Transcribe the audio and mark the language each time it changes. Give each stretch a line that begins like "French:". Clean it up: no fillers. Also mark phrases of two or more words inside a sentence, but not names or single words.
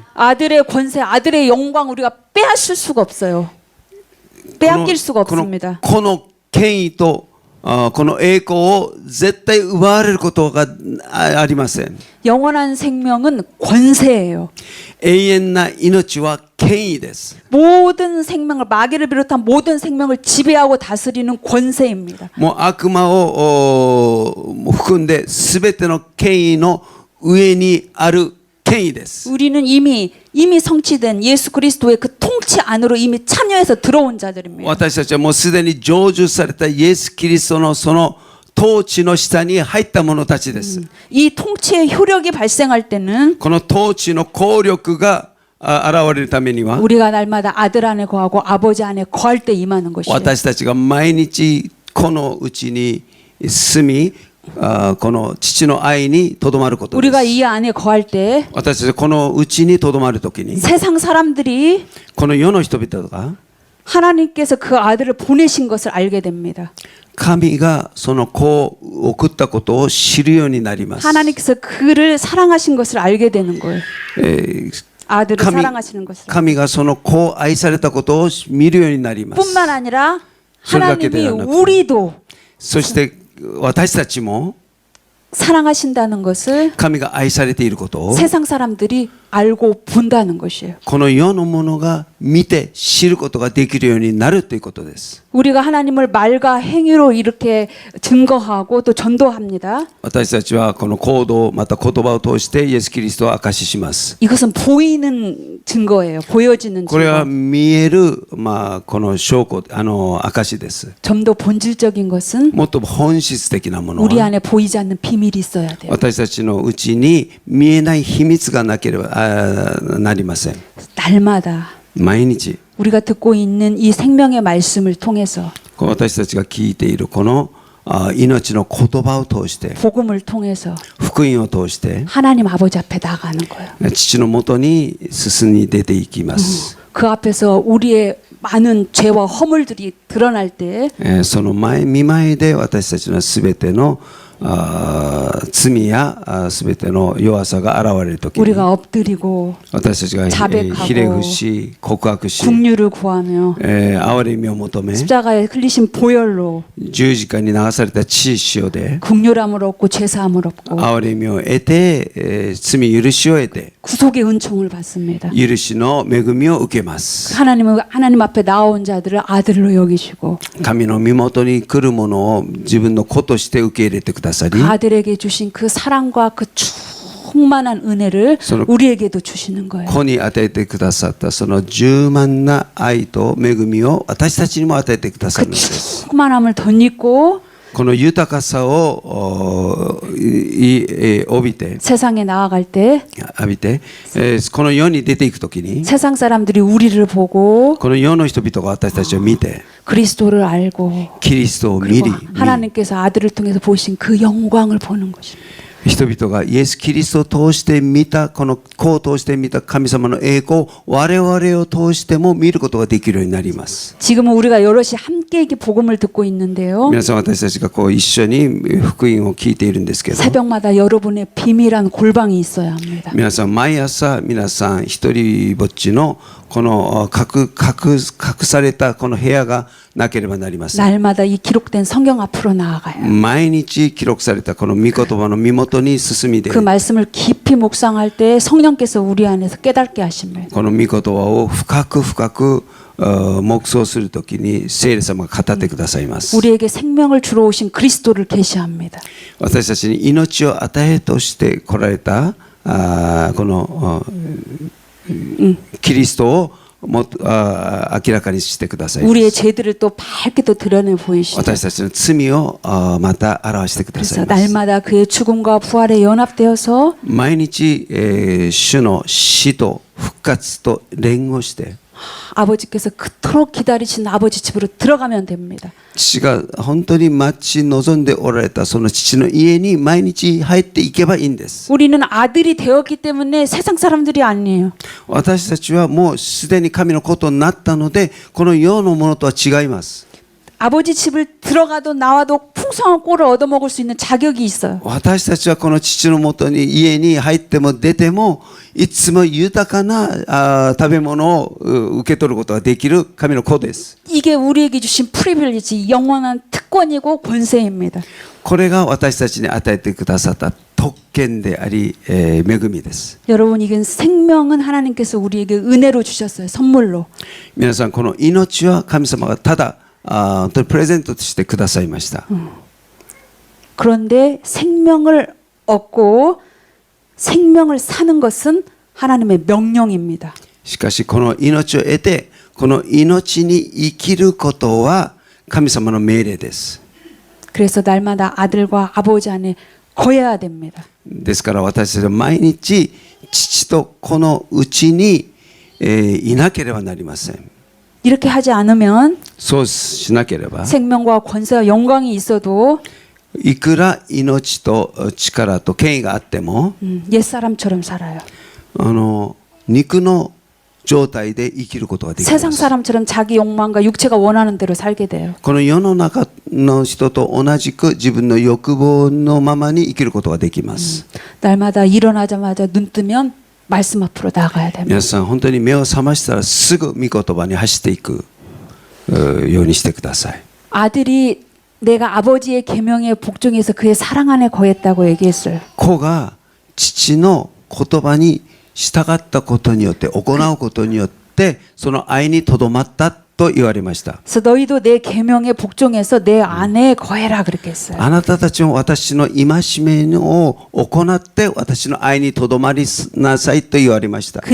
Korean: 아들의 권세, 아들의 영광 우리가 빼앗을 수가 없어요. 빼앗길 수가 없습니다.
Japanese: この権威とこの栄光を絶対奪われることがありません。
Korean: 영원한 생명은 권세예요.
Japanese: 永遠な命は権威です。
Korean: 모든 생명을 마귀를 비롯한 모든 생명을 지배하고 다스리는 권세입니다.
Japanese: もう悪魔を含んで全ての権威の上にある権威です。
Korean: 우리는 이미 성취된 예수 그리스도의 그 통치 안으로 이미 참여해서 들어온 자들입니다.
Japanese: 私たちはもうすでに成就されたイエス・キリストのその統治の下に入った者たちです。
Korean: 이 통치의 효력이 발생할 때는
Japanese: この統治の効力が現れるためには
Korean: 우리가 날마다 아들 안에 거하고 아버지 안에 거할 때 임하는 것이에요.
Japanese: 私たちが毎日このうちに住みこの父の愛にとどまることです。
Korean: 우리가 이 안에 거할 때
Japanese: 私たちがこのうちにとどまるときに
Korean: 세상 사람들이
Japanese: この世の人々が
Korean: 하나님께서 그 아들을 보내신 것을 알게 됩니다.
Japanese: 神がその子を送ったことを知るようになります。
Korean: 하나님께서 그를 사랑하신 것을 알게 되는 거예요. 아들을
Japanese: 神
Korean: 사랑하시는 것을.
Japanese: 神がその子を愛されたことを見るようになります。
Korean: 뿐만 아니라
Japanese: それだけで
Korean: 하나님이
Japanese: はなく
Korean: 우리도
Japanese: そして私たちも
Korean: 사랑하신다는 것을
Japanese: 神が愛されていることを
Korean: 세상 사람들이 알고 본다는 것이에요.
Japanese: この世のものが見て知ることができるようになるということです。
Korean: 우리가 하나님을 말과 행위로 이렇게 증거하고 또 전도합니다.
Japanese: 私たちはこの行動また言葉を通してイエス・キリストを証しします。
Korean: 이것은 보이는 증거예요. 보여지는
Japanese: これは
Korean: 증거.
Japanese: 見えるこの証拠証です。
Korean: 좀 더 본질적인 것은
Japanese: もっと本質的なもの
Korean: 우리
Japanese: は
Korean: 안에 보이지 않는 비밀이 있어야 돼요.
Japanese: 私たちのうちに見えない秘密がなければなりません。
Korean: 날마다
Japanese: 毎日
Korean: 우리가 듣고 있는 이 생명의 말씀을 통해서
Japanese: 私たちが聞いているこの命の言葉を通して
Korean: 복음을 통해서
Japanese: 福音を通して
Korean: 하나님 아버지 앞에 나가는 거예요.
Japanese: 父のもとに進み出ていきます。
Korean: 그 앞에서 우리의 많은 죄와 허물들이 드러날 때
Japanese: その見舞いで私たちのすべての罪やすべての弱さが現れるときに
Korean: 우리가 엎드리고
Japanese: 私たちが
Korean: 자백하고
Japanese: ひれ伏し告白し
Korean: 국류를 구하며
Japanese: 憐れみを求め
Korean: 십자가에 흘리신 보혈로
Japanese: 十字架に流された血潮で
Korean: 국류함을 얻고 죄사함을 얻고
Japanese: 憐れみを得て罪許しを得て
Korean: 구속의 은총을 받습니다.
Japanese: 許しの恵みを受けます。
Korean: 하나님 앞에 나온 자들을 아들로 여기시고
Japanese: 神の身元に来るものを自分の子として受け入れてくださり
Korean: 아들에게 주신 그 사랑과 그 충만한 은혜를 우리에게도 주시는 거예요.
Japanese: 子に与えてくださったその充満な愛と恵みを私たちにも与えてくださる
Korean: 그
Japanese: のです。
Korean: 충만함을 덧입고
Japanese: この豊かさを帯びて
Korean: 세상에 나아갈 때
Japanese: 浴びてこの世に出ていくときに
Korean: 세상 사람들이 우리를 보고
Japanese: この世の人々が私たちを見て
Korean: 그리스도를 알고
Japanese: キリストを見
Korean: 그리고
Japanese: り
Korean: 하나님께서 아들을 통해서 보신 그 영광을 보는 것입니다.
Japanese: 人々がイエス・キリストを通して見たこの子を通して見た神様の栄光を我々を通しても見ることができるようになります。
Korean: 지금은 우리가 여럿이 함께 이렇게 복음을 듣고 있는데요.
Japanese: 皆さん私たちが一緒に福音を聞いているんですけど
Korean: 새벽마다 여러분의 비밀한 골방이 있어야 합니다.
Japanese: 皆さん毎朝皆さん一人ぼっちのこの隠されたこの部屋がなければなりません。
Korean: 날마다 이 기록된 성경 앞으로 나아가요.
Japanese: 毎日記録されたこの御言葉の身元に進み出
Korean: 그
Japanese: る
Korean: 말씀을 깊이 묵상할 때 성령께서 우리 안에서 깨닫게 하십니다.
Japanese: この御言葉を深く深く黙想するときに聖霊様が語ってくださいます。
Korean: 우리에게 생명을 주러 오신 그리스도를 계시합니다.
Japanese: 私たちに命を与えとして来られたこのキリストをも明らかにしてください。
Korean: 우리의 죄들을 또 밝게 또 드러내 보이시죠.
Japanese: 私たちの罪をまた表してくださ
Korean: 그래서
Japanese: います。
Korean: 날마다 그의 죽음과 부활에 연합되어서
Japanese: 毎日主の死と復活と連合して
Korean: 아버지께서 그토록 기다리신 아버지 집으로 들어가면 됩니다.
Japanese: 父が本当に待ち望んでおられたその父の家に毎日入っていけばいいんです。
Korean: 우리는 아들이 되었기 때문에 세상 사람들이 아니에요.
Japanese: 私たちはもうすでに神の子となったのでこの世のものとは違います。
Korean: 아버지 집을 들어가도 나와도 풍성한 꼴을 얻어먹을 수 있는 자격이 있어요.
Japanese: 私たちはこの父のもとに家に入っても出てもいつも豊かな食べ物を受け取ることができる神の子です。
Korean: 이게 우리에게 주신 프리빌리지, 영원한 특권이고 권세입니다.
Japanese: これが私たちに与えてくださった特権であり、恵みです。
Korean: 여러분, 이건 생명은 하나님께서 우리에게 은혜로 주셨어요. 선물로.
Japanese: 皆さんこの命は神様がただ本当にプレゼントとしてくださいました。
Korean: 그런데 생명을 얻고 생명을 사는 것은 하나님의 명령입니다.
Japanese: しかしこの命を得てこの命に生きることは神様の命令です。
Korean: 그래서 날마다 아들과 아버지 안에 거해야 됩니다.
Japanese: ですから私たちは毎日父と子のうちに、いなければなりません。
Korean: 이렇게 하지 않으면
Japanese: そうしなければ
Korean: 생명과 권세와 영광이 있어도
Japanese: いくら命と力と権威があっても
Korean: 옛사람처럼 살아요.
Japanese: 肉の状態で生きることができま
Korean: 세상
Japanese: す。
Korean: 사람처럼 자기 욕망과 육체가 원하는 대로 살게 돼요.
Japanese: この世の中の人と同じく自分の欲望のままに生きることができます。
Korean: 날마다 일어나자마자 눈 뜨면 말씀 앞으로 나가야 됩니다.
Japanese: 皆さん本当に目を覚ましたらすぐ御言葉に走っていくようにしてください。
Korean: 아들이 내가 아버지의 계명에 복종해서 그의 사랑 안에 거했다고 얘기했어요.
Japanese: 子が父の言葉に従ったことによって行うことによってその愛にとどまったと言われました。
Korean: 그래서 너희도 내 계명에 복종해서 내 안에 거해라 그렇게 했어요.
Japanese: あなたたちも私の戒めを行って私の愛にとどまりなさいと言われました。